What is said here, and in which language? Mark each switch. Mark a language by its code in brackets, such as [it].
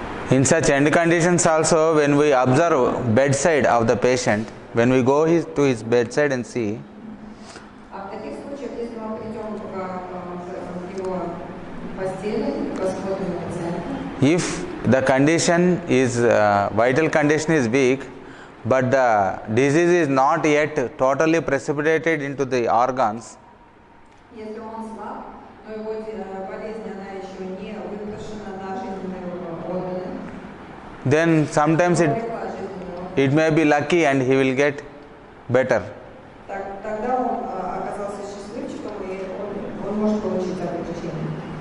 [en] In such end conditions also, when we observe bedside of the patient, when we go to his bedside and see, [ru] А в таких случаях, если мы придем к его постели, посмотрим на пациента, [en] if the condition is, vital condition is weak, but the disease is not yet totally precipitated into the organs, [ru] если он слаб, но его болезнь, она еще не выпрошена на жизненные органы, [en] then sometimes it may be lucky and he will get better. [ru] тогда он оказался счастливчиком, и он может получить облегчение.